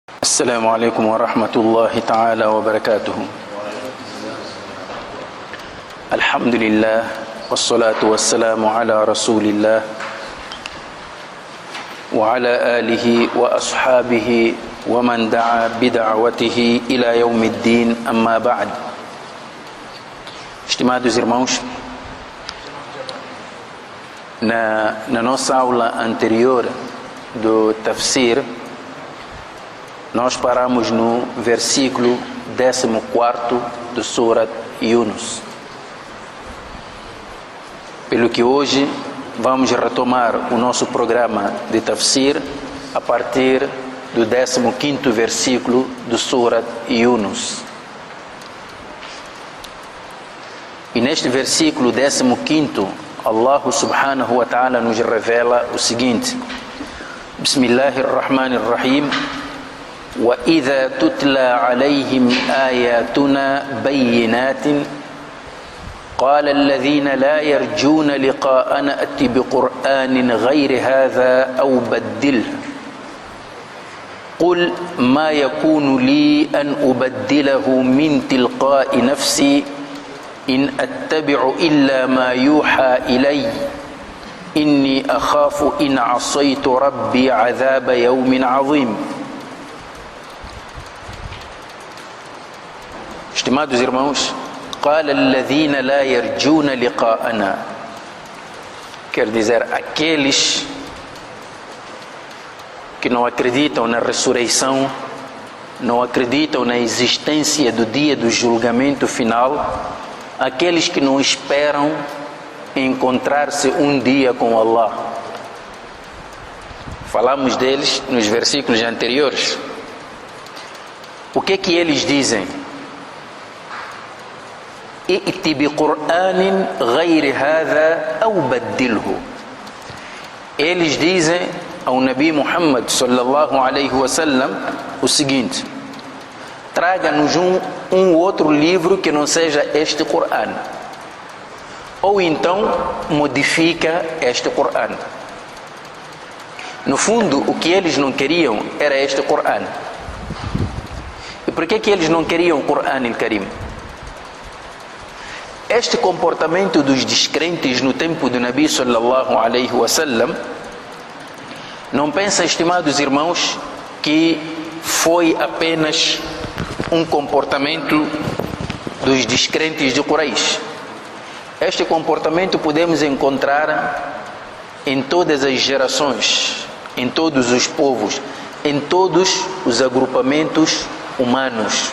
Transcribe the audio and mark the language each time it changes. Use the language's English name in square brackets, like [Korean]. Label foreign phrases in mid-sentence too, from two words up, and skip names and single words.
[Arabic] السلام عليكم ورحمة الله تعالى وبركاته. الحمد لله والصلاة والسلام على رسول الله وعلى آله وأصحابه ومن دعا بدعوته إلى يوم الدين. أما بعد. [Portuguese] Estimados irmãos, na nossa aula anterior do Tafsir, nós paramos no versículo 14 do Surat Yunus. Pelo que hoje vamos retomar o nosso programa de Tafsir a partir do 15º versículo do Surat Yunus. E neste versículo 15º, Allah [Arabic] سبحانه وتعالى [Portuguese] nos revela o seguinte: [Arabic] Bismillahirrahmanirrahim. وَإِذَا تُتْلَى عَلَيْهِمْ آيَاتُنَا بَيِّنَاتٍ قَالَ الَّذِينَ لَا يَرْجُونَ لِقَاءَنَا ائْتِ بِقُرْآنٍ غَيْرِ هَذَا أَوْ بَدِّلْهُ قُلْ مَا يَكُونُ لِي أَنْ أُبَدِّلَهُ مِنْ تِلْقَاءِ نَفْسِي إِنْ أَتَّبِعُ إِلَّا مَا يُوحَى إِلَيَّ إِنِّي أَخَافُ إِنْ عَصَيْتُ رَبِّي عَذَابَ يَوْمٍ عَظِيمٍ. [Portuguese] Estimados irmãos, [Arabic] قال الذين لا يرجون لقاءنا, [Portuguese] quer dizer, aqueles que não acreditam na ressurreição, não acreditam na existência do dia do julgamento final, aqueles que não esperam encontrar-se um dia com Allah. Falamos deles nos versículos anteriores. O que eles dizem? [Arabic] ائْتِ بِقُرْآنٍ غَيْرِ هَذَا أَوْ بَدِّلْهُ. [Portuguese] Eles dizem ao Nabi Muhammad [Arabic] صلى الله عليه وسلم [Portuguese] o seguinte: traga-nos um outro livro que não seja este Qur'an, ou então modifica este Qur'an. No fundo, o que eles não queriam era este Qur'an. E por que eles não queriam o Qur'an al-Karim? Este comportamento dos descrentes no tempo do Nabi [Arabic] صلى الله عليه وسلم, [Portuguese] não pensa, estimados irmãos, que foi apenas um comportamento dos descrentes de Quraysh. Este comportamento podemos encontrar em todas as gerações, em todos os povos, em todos os agrupamentos humanos.